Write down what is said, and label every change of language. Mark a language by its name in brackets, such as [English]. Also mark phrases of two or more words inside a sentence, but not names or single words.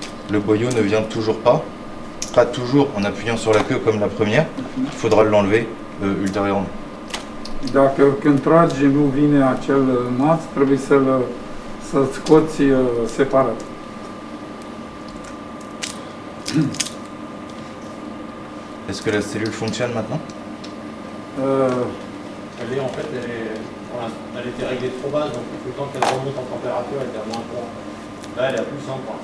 [French] le boyau ne vient toujours pas toujours en appuyant sur la queue comme la première, il faudra l'enlever ultérieurement. [Romanian] Dacă când tragi nu vine acel maț, trebuie să-l scoți separat. [French] Est-ce que la cellule fonctionne maintenant? Elle est en fait, voilà, elle était réglée trop basse, donc le temps qu'elle remonte en température, elle était à moins 3. Là, elle est à plus 100 points.